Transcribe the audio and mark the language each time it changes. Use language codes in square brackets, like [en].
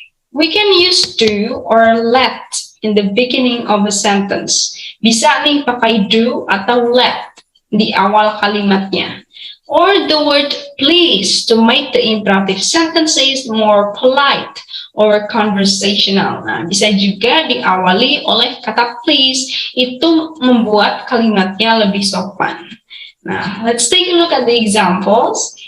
[en] We can use do or let in the beginning of a sentence. [id] Bisa nih pakai do atau let di awal kalimatnya. [en] Or the word please to make the imperative sentences more polite or conversational. [id] Nah, bisa juga diawali oleh kata please, itu membuat kalimatnya lebih sopan. [en] Nah, let's take a look at the examples.